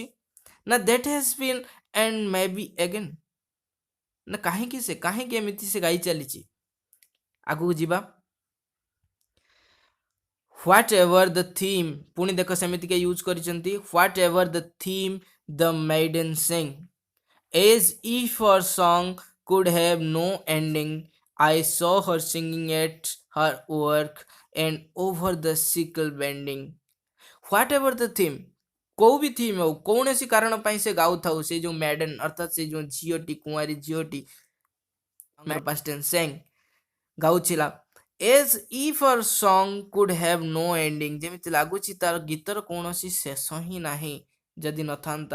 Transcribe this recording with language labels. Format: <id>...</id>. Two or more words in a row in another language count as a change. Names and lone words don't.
<en>ନା That has been and may be again.</en> <or>ନା କାହିଁକି ଏମିତି ସେ ଗାଇ ଚାଲିଛି? ଆଗକୁ ଯିବା।</or> <en>Whatever the theme.</en> <or>ପୁଣି ଦେଖ ସେମିତିକା ୟୁଜ୍ କରିଛନ୍ତି।</or> <en>Whatever the theme the maiden sang, as if her song could have no ending. I saw her singing at her work and over the sickle bending. Whatever the theme,</en> <or>କୋଉ ବି ଥିମ୍ ହଉ, କୌଣସି କାରଣ ପାଇଁ ସେ ଗାଉଥାଉ। ସେ ଯେଉଁ ମ୍ୟାଡେନ୍ ଅର୍ଥାତ୍ ସେ ଯେଉଁ ଝିଅଟି, କୁଆଁରୀ ଝିଅଟି sang ଗାଉଥିଲା।</or> <en>As if her song could have no ending.</en> <or>ଯେମିତି ଲାଗୁଛି ତାର ଗୀତର କୌଣସି ଶେଷ ହିଁ ନାହିଁ ଯଦି ନଥାନ୍ତା।</or>